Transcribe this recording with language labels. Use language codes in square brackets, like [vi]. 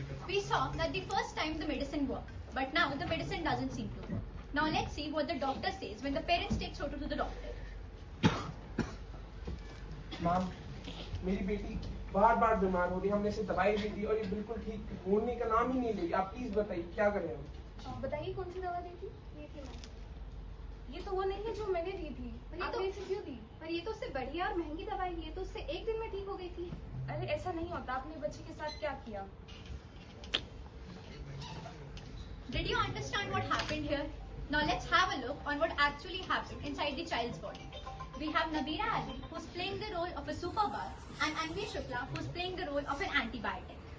[en] We saw that the first time the medicine worked, but now the medicine doesn't seem to work. Now let's see what the doctor says when the parents take Chotu to the doctor. [hi] Ma'am, मेरी बेटी बार बीमार हो रही है, हमने इसे दवाई भी दी और ये बिल्कुल ठीक होने का नाम ही नहीं ले रही। आप प्लीज बताइए क्या करें हम? बताइए कौन सी दवा दी थी? ये तो वो नहीं है जो मैंने दी थी। आपने इसे क्यों दी? पर ये तो उससे बढ़िया और महंगी दवाई है, तो उससे 1 दिन में ठीक हो गई थी। अरे ऐसा नहीं होता। आपने बच्चे के साथ क्या किया? [en] Did you understand what happened here? Now let's have a look on what actually happened inside the child's body. We have Nabira Ali, who's playing the role of a superbug, and Anvi Shukla, who's playing the role of an antibiotic.